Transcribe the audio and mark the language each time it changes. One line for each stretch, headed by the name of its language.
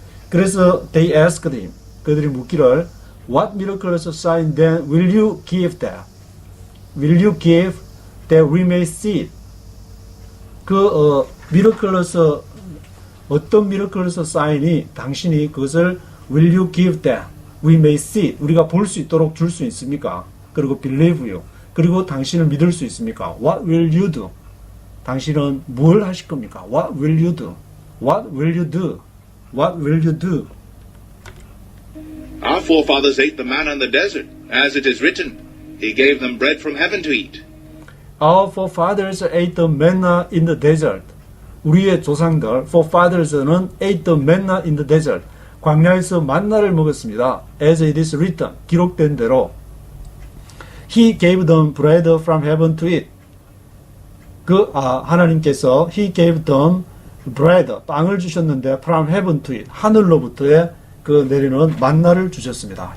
Korean: 그래서
English: they asked him.
Korean: 그들이 묻기를
English: What miraculous sign then will you give that? Will you give that we may see it? miraculous
Korean: 어떤
English: miraculous sign이
Korean: 당신이 그것을
English: will you give that we may see it?
Korean: 우리가 볼 수 있도록 줄 수 있습니까? 그리고
English: believe you.
Korean: 그리고 당신을 믿을 수 있습니까?
English: What will you do?
Korean: 당신은 뭘 하실 겁니까?
English: What will you do? What will you do? What will you do? Our forefathers ate the manna in the desert, as it is written, "He gave them bread from heaven to eat." Our forefathers ate the manna in the desert.
Korean: 우리의 조상들,
English: forefathers는 ate the manna in the desert.
Korean: 광야에서 만나를 먹었습니다.
English: As it is written,
Korean: 기록된 대로.
English: He gave them bread from heaven to eat.
Korean: 하나님께서
English: He gave them bread,
Korean: 빵을 주셨는데
English: from heaven to eat,
Korean: 하늘로부터의 그 내리는 만나를 주셨습니다.